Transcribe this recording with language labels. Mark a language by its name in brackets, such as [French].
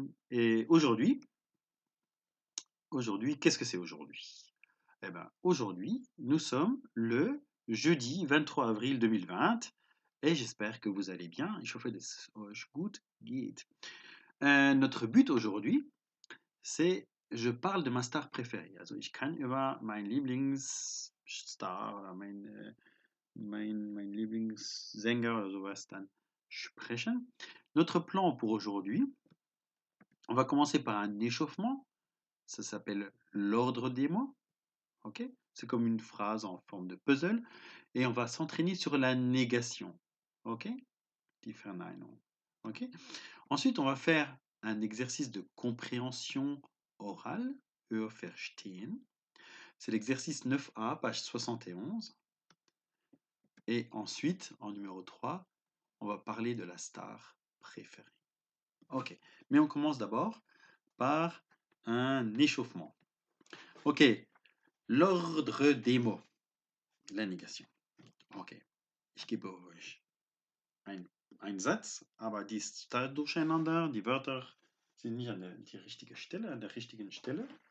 [French] Et aujourd'hui, qu'est-ce que c'est aujourd'hui? Eh ben, aujourd'hui, nous sommes le jeudi 23 avril 2020 et j'espère que vous allez bien. [German] Ich hoffe, dass es euch gut geht. [French] Notre but aujourd'hui, c'est, je parle de ma star préférée. [German] Also ich kann über meinen Lieblingsstar oder mein Lieblingssänger oder sowas dann sprechen. [French] Notre plan pour aujourd'hui, on va commencer par un échauffement. Ça s'appelle l'ordre des mots. Ok? C'est comme une phrase en forme de puzzle. Et on va s'entraîner sur la négation. Ok? [German] Die Verneinung. [French] Ok? Ensuite, on va faire un exercice de compréhension orale, Hörverstehen. C'est l'exercice 9A, page 71. Et ensuite, en numéro 3, on va parler de la star préférée. Ok, mais on commence d'abord par un échauffement. Ok, l'ordre des mots. La négation. [German] Ok, ich gebe euch ein Satz, aber die ist total durcheinander. Die Wörter sind nicht an der richtigen Stelle, an der richtigen Stelle.